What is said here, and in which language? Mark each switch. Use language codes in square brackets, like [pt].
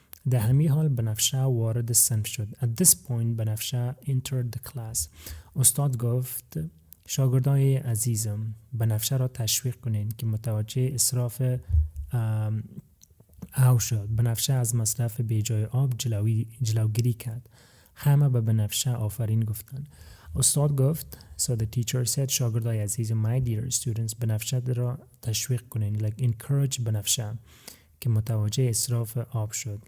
[fa] در همین حال بنفشه وارد صنف شد. [en] At this point بنفشه entered the class. [fa] استاد گفت شاگردای عزیزم بنفشه را تشویق کنین که متوجه اسراف آب شد. بنفشه از مصرف بیجای آب جلوگیری کرد. همه به بنفشه آفرین گفتند. استاد گفت. [en] So the teacher said شاگردای عزیز my dear students بنفشه را تشویق کنین. [fa] Like encourage بنفشه که متوجه اسراف آب شد.